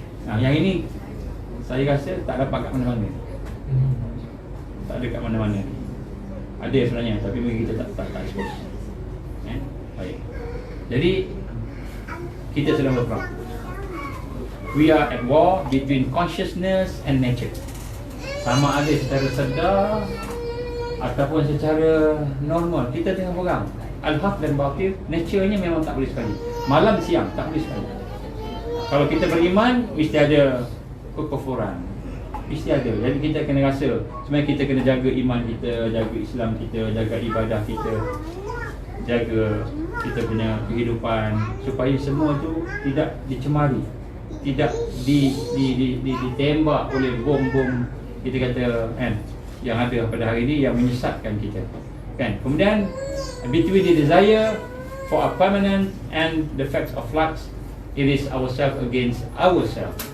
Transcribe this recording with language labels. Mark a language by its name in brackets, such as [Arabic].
[Malay] Yang ini saya rasa tak dapat kat mana-mana. Tak ada kat mana-mana. Ada sebenarnya, tapi mungkin kita tak expose. Baik. Jadi kita sedang berperang. [English] We are at war between consciousness and nature. [Malay] Sama ada secara sedar ataupun secara normal, kita tengah perang. Al-haq dan batil, nature-nya memang tak boleh sekali. Malam siang tak boleh sekali. Kalau kita beriman, mesti ada kekufuran. Mesti ada. Jadi kita kena rasa sebenarnya kita kena jaga iman kita, jaga Islam kita, jaga ibadah kita, jaga kita punya kehidupan, supaya semua tu tidak dicemari, tidak ditembak oleh bom-bom kita kata kan, yang ada pada hari ini yang menyesatkan kita kan. [English] Kemudian between the desire for a permanent and the facts of flux, it is ourselves against ourselves.